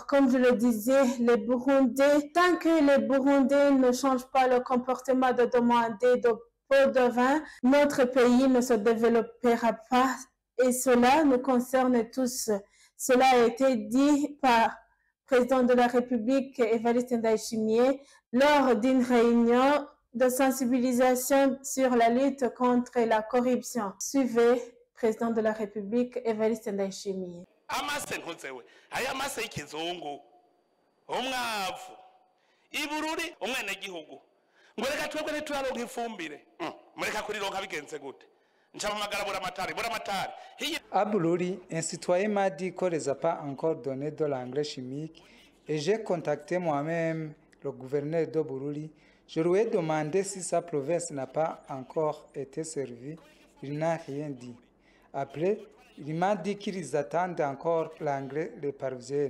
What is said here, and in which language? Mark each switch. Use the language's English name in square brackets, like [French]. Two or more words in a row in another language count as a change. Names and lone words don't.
[French] Comme je le disais, les Burundais, tant que les Burundais ne changent pas le comportement de demander de pots de vin, notre pays ne se développera pas et cela nous concerne tous. Cela a été dit par le président de la République, Évariste Ndayishimiye, lors d'une réunion de sensibilisation sur la lutte contre la corruption. Suivez, président de la République, Évariste Ndayishimiye. [Rundi] Amase nkozewe aya mase y'ikizungu umwavu ibururi umwene gihugu ngoreka twebwe ntituraronka ifumbire mureka kurironka bigenze gute ncamamagara buramatari [French] À Bururi, un citoyen m'a dit qu'on ne les a pas encore donné de l'engrais chimique et j'ai contacté moi-même le gouverneur de Bururi. Je lui ai demandé si sa province n'a pas encore été servie. Il n'a rien dit. Après, il m'a dit qu'ils attendent encore l'engrais les parviennent.